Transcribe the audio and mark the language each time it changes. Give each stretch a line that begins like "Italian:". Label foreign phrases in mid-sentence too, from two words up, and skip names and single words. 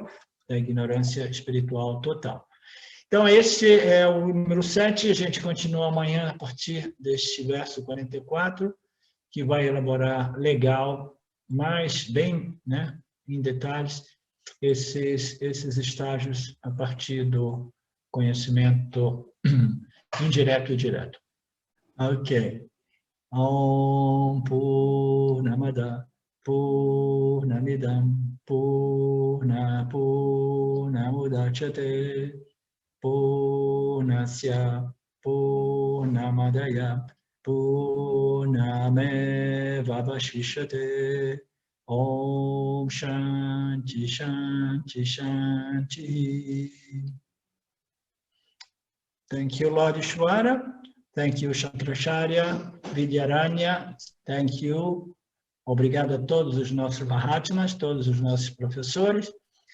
Portuguese: Da ignorância espiritual total. Então, esse é o número 7, a gente continua amanhã a partir deste verso 44, que vai elaborar legal, mais bem, né, em detalhes, esses estágios a partir do conhecimento indireto e direto. Ok.
Sanskrit: Om Purnamada Purnamidam Purnamudachyate Purnasya Purnamadaya Purnamevavashishyate Om Shanti Shanti Shanti.
English: Thank you, Lord Ishvara. Thank you, Shankaracharya, Vidyaranya. Thank you.
Portuguese: Obrigado a todos os nossos Mahatmas, todos os nossos professores.